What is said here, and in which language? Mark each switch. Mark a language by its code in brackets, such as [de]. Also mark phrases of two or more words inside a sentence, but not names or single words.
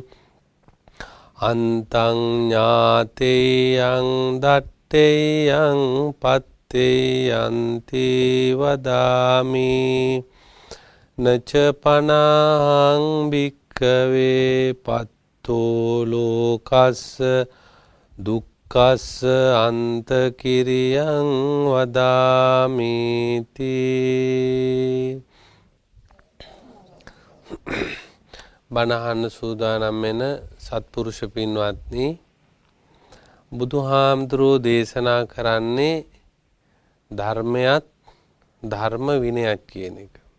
[pi] අන්තං ඥාතේයං දත්තේයං පත්තේයන්ති වදාමි නච පනං භික්ඛවේ පත්තෝ ලෝකස්ස දුක්ඛස්ස අන්ත කිරියං වදාමිති. [si] බණහන්න සූදානම් වෙන සත්පුරුෂ පින්වත්නි, බුදුහාමුදුරෝ දේශනා කරන්නේ ධර්මයක් ධර්ම විනයක් කියන එක.